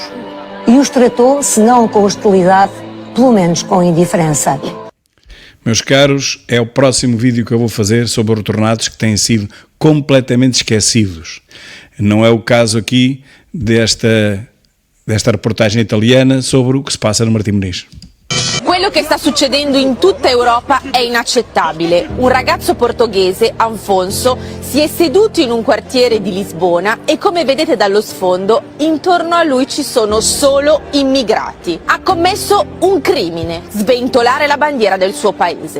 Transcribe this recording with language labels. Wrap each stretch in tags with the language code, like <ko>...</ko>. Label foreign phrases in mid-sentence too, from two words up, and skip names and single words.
<pt>E os tratou, se não com hostilidade, pelo menos com indiferença. Meus caros, é o próximo vídeo que eu vou fazer sobre os retornados que têm sido completamente esquecidos. Não é o caso aqui desta reportagem italiana sobre o que se passa no Martim Moniz.</pt> <it>Quello che sta succedendo in tutta Europa è inaccettabile. Un ragazzo portoghese, Afonso, si è seduto in un quartiere di Lisbona e, come vedete dallo sfondo, intorno a lui ci sono solo immigrati. Ha commesso un crimine, sventolare la bandiera del suo paese.</it>